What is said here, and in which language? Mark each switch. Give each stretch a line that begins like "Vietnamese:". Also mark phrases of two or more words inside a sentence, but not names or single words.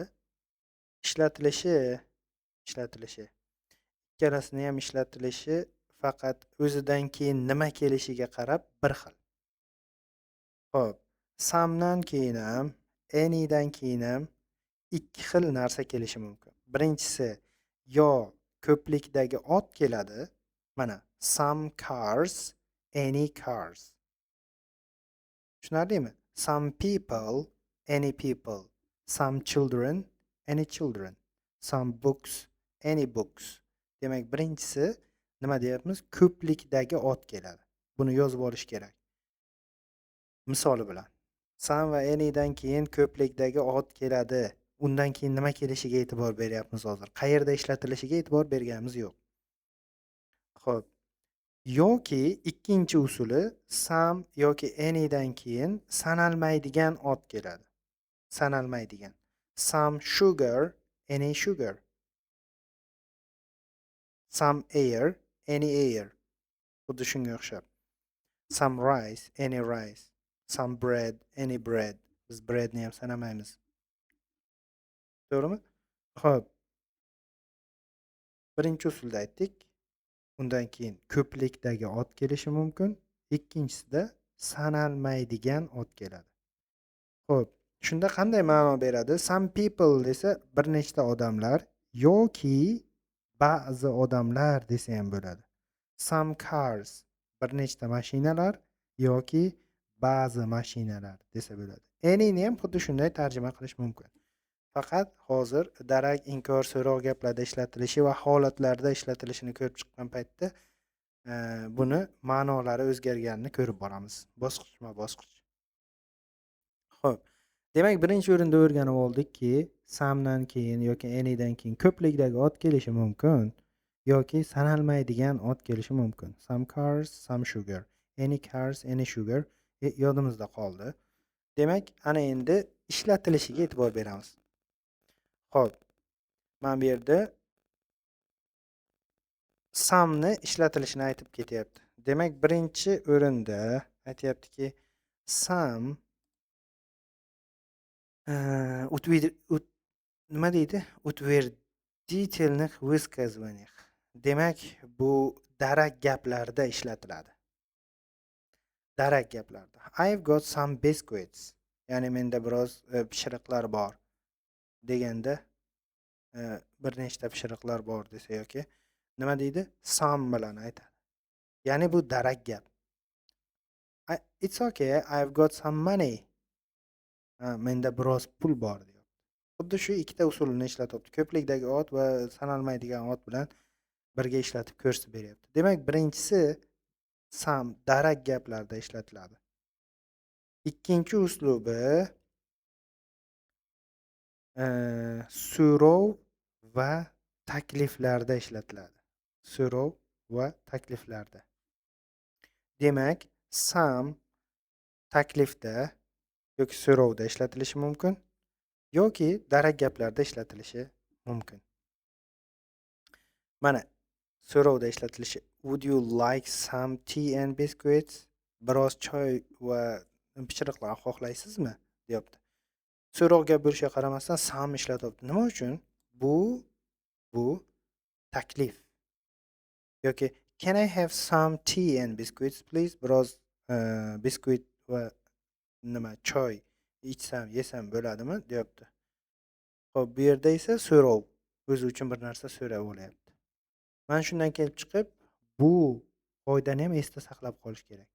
Uzbek: Ishlatilishi ikkalasini ham ishlatilishi faqat o'zidan keyin nima kelishiga qarab bir xil. Xo'p, somedan keyin ham, anydan keyin ham ikki xil narsa kelishi mumkin. Birinchisi yo ko'plikdagi ot keladi.
English: Mana some cars, any cars. Tushunarlimi? Some people, any people. Some children, any children. Some books, any books.
Uzbek: Demak, birinchisi nima deyapmiz? Ko'plikdagi ot keladi. Buni yozib olish kerak. Misoli bilan. Some va anydan keyin ko'plikdagi ot keladi. Undan keyin nima kelishiga e'tibor beryapmiz hozir. Qayerda ishlatilishiga e'tibor berganimiz yo'q. Xo'p. Yoki ikkinchi usuli some yoki anydan keyin sanalmaydigan ot keladi. Sanalmaydigan.
English: Some sugar, any sugar. Some air, any air.
Uzbek: Xuddi shunga o'xshab.
English: Some rice, any rice. Some bread, any bread.
Uzbek: Biz breadni ham sanamaymiz. To'g'rimi? Xo'p. Birinchi usulda aytdik. Undan keyin ko'plikdagi ot kelishi mumkin. Ikkinchisida sanalmaydigan ot keladi. Xo'p, shunda qanday ma'no beradi?
English: Some people
Uzbek: desa bir nechta odamlar yoki ba'zi odamlar desa ham bo'ladi.
English: Some cars
Uzbek: bir nechta mashinalar yoki ba'zi mashinalar desa bo'ladi. Any ni ham xuddi shunday tarjima qilish mumkin. Faqat hozir darak, inkor, so'roq gaplarda ishlatilishi va holatlarda ishlatilishini ko'rib chiqqan paytda buni ma'nolari o'zgarganini ko'rib boramiz. Bosqichma-bosqich. Xo'p. Demak, birinchi o'rinda o'rganib oldikki, somedan keyin yoki anydan keyin ko'plikdagi ot kelishi mumkin yoki sanalmaydigan ot kelishi mumkin.
English: Some cars, some sugar. Any cars, any sugar
Uzbek: yodimizda qoldi. Demak, ana endi ishlatilishiga e'tibor beramiz. Xo'p. Mana bu yerda some'ni ishlatilishini aytib ketyapti. Demak, birinchi o'rinda aytayaptiki, some nima deydi?
Russian: Утвердительных высказываниях.
Uzbek: Demak, bu darak gaplarda ishlatiladi. Darak gaplarda.
English: I've got some biscuits.
Uzbek: Ya'ni menda biroz pishiriqlar bor deganda bir nechta pishiriqlar bor desa yoki nima deydi? Some bilan aytadi. Ya'ni bu darak gap.
English: It's okay, I've got some money.
Uzbek: Menda biroz pul bor deyapti. Xuddi shu ikkita usulni ishlatyapti. Ko'plikdagi ot va sanalmaydigan ot bilan birga ishlatib ko'rsatib beryapti. Demak, birinchisi some darak gaplarda ishlatiladi. Ikkinchi uslubi so'rov va takliflarda ishlatiladi. So'rov va takliflarda. Demak, some taklifda yoki so'rovda ishlatilishi mumkin yoki darak gaplarda ishlatilishi mumkin. Mana so'rovda ishlatilishi
English: would you like some tea and biscuits?
Uzbek: Biroz choy va pishiriqlar xohlaysizmi? deyapti. So'roq gap bo'lishiga qaramasdan some ishlatyapti. Nima uchun? Bu taklif.
English: Yoki can I have some tea and biscuits please?
Uzbek: Biroz biskuit va choy ichsam, yesam bo'ladimi? deyapti. Xo'p, bu yerda esa so'rov. O'zi uchun bir narsa so'rab olyapti. Mana shundan kelib chiqib, bu qoidani ham esda saqlab qolish kerak.